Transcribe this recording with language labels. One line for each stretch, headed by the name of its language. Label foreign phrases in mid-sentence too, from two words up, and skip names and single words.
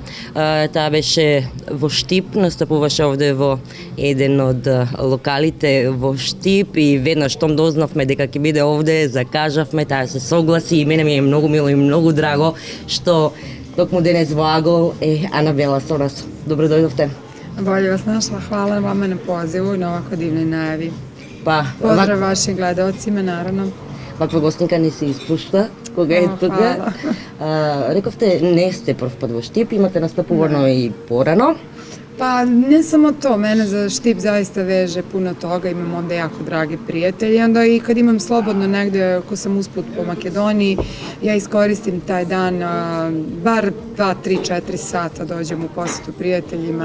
Macedonian: Таа беше во Штип, настапуваше овде во еден од локалите во Штип и веднаш штом дознавме дека ќе биде овде, закажавме, таа се согласи и мене ми е многу мило и многу драго што токму денес Влагол е Анабела со нас. Добро дојдовте.
Serbian: Bolje vas našla, hvala vama na pozivu i na ovako divnoj najavi. Pozdrav vašim gledalcima, naravno.
Macedonian: Ваква гостинка не се испушта, кога е тука. Рековте, не сте прв пат во Штип, имате настапувано и порано.
Serbian: Pa ne samo to, mene za Štip zaista veže puno toga, imam ovde jako drage prijatelje, onda i kad imam slobodno negde, ako sam usput po Makedoniji, ja iskoristim taj dan, bar 2, 3, 4 sata dođem u posetu prijateljima.